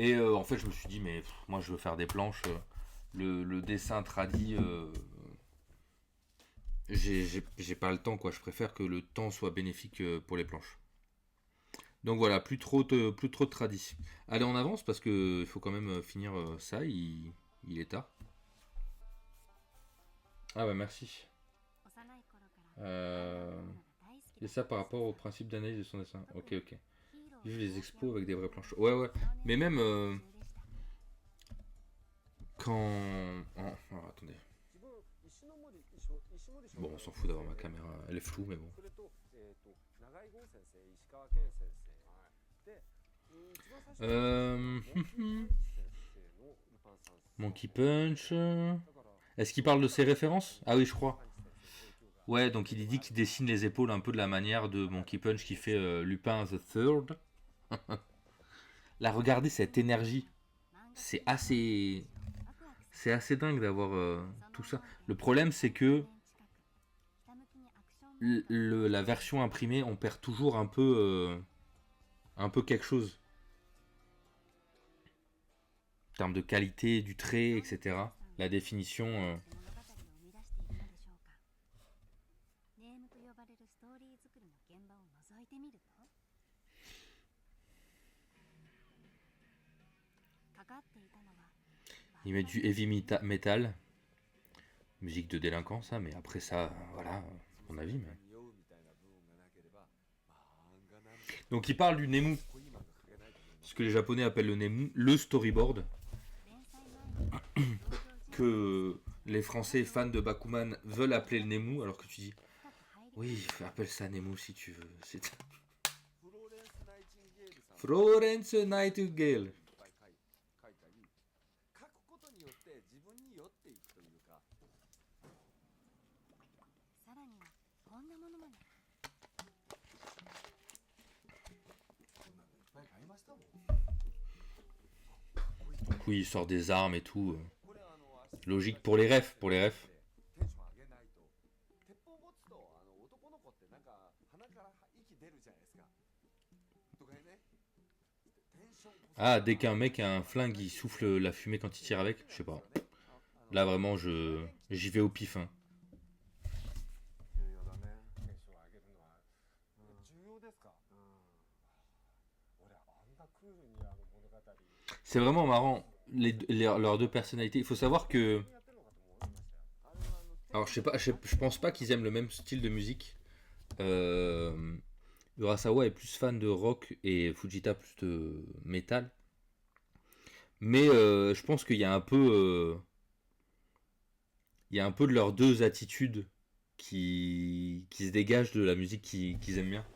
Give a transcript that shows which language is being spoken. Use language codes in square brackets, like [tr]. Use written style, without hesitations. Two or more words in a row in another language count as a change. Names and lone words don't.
[fr] Et en fait, je me suis dit, mais moi, je veux faire des planches. Le dessin tradi, j'ai pas le temps, quoi. Je préfère que le temps soit bénéfique pour les planches. Donc voilà, plus trop de tradis. Allez, on avance parce que il faut quand même finir ça. Il est tard. Ah bah merci. [ja] 幼い頃から漫画を Euh, 読むのが大好き [fr] et [ja] だった [fr] ça [ja] ん [fr] par [ja] です。 [fr] rapport au principe d'analyse de son dessin. Ok, ok. [ja] ヒーロー [fr] Vive [ja] の [fr] les [ja] 冒険 [fr] expos [ja] を [fr] avec des [ja] 描 [fr] vraies [ja] く [fr] planches. [ja] のが [fr] Ouais, ouais. [ja] 少年 [fr] Mais [ja] 時代 [fr] même [ja] の夢中でした。 [fr] quand... alors, attendez. [ja] 自分石森章 [fr] Bon, on s'en fout d'avoir ma caméra. Elle est floue, mais bon. [ja] それと、長井剛先生、石川健先生で、一番最初にモンキーパンチ先生のルパン三世 [fr] Monkey Punch. Est-ce qu'il parle de ses références? Ah oui, je crois. Ouais, donc il dit qu'il dessine les épaules un peu de la manière de Monkey Punch qui fait Lupin the Third. Là, regardez cette énergie. C'est assez dingue d'avoir tout ça. Le problème, c'est que la version imprimée, on perd toujours un peu quelque chose. En termes de qualité, du trait, etc. La définition. [ja] ネームと呼ばれるストーリー作りの現場を覗いてみると、かかっていたのは [fr] Il met du [en] heavy metal. [fr] Musique de délinquance, ça, mais après ça, voilà, mon avis. Mais... Donc il parle du Nemu. Ce que les Japonais appellent le Nemu, le storyboard. [ja] 連載前に登場人物 [fr] Que les Français fans de Bakuman veulent appeler le Nemu, alors que tu dis, [ja] 深く入り [fr] oui, appelle ça Nemu si tu veux. C'est [ja] フローレンス・ナイチンゲールさん [fr] Florence Nightingale. [ja] いっぱい書いたり書くことによって自分に酔っていくというかさらにはこんなものまでいっぱい買いましたもん [fr] Donc oui, il sort des armes et tout. [ja] これ [fr] Logique pour les refs, [ja] テンション上げないと鉄砲持つと男の子ってなんか鼻から息出るじゃないですかとかね [fr] Ah, dès qu'un mec a un flingue, il souffle la fumée quand il tire avec. Je sais pas. Là, vraiment, j'y vais au pif. Hein. [ja] 重要だねテンション上げるのは重要ですか俺あんなクールに物語 [fr] C'est vraiment marrant, leurs deux personnalités. Il faut savoir que... [ja] やってるのかと思いましたよ [fr] Alors, je sais pas, je pense pas qu'ils aiment le même style de musique. Urasawa est plus fan de rock et Fujita plus de métal. Mais je pense qu'il y a un peu... il y a un peu de leurs deux attitudes qui se dégagent de la musique qu'ils aiment bien.